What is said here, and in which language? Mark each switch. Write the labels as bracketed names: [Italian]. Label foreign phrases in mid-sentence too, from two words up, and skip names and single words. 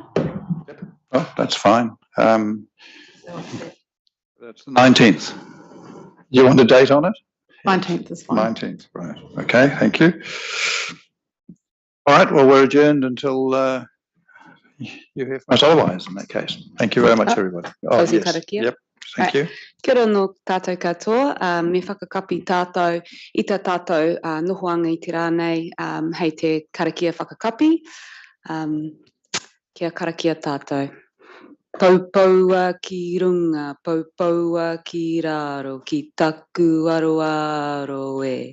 [English] Oh, that's fine. That's the 19th. You want a date on it? 19th is fine. 19th, right. Okay, thank you. All right, well, we're adjourned until you hear from us otherwise in that case. Thank you very much, everybody. Oh, Closing yes. karakia. Yep, thank you. [Māori] Kia ora no tātou katoa, me whakakapi tātou I tā tātou nohoanga I te rānei hei te karakia whakakapi. Kia karakia tātou. Paupaua ki runga, paupaua ki raro, ki taku aroaro e.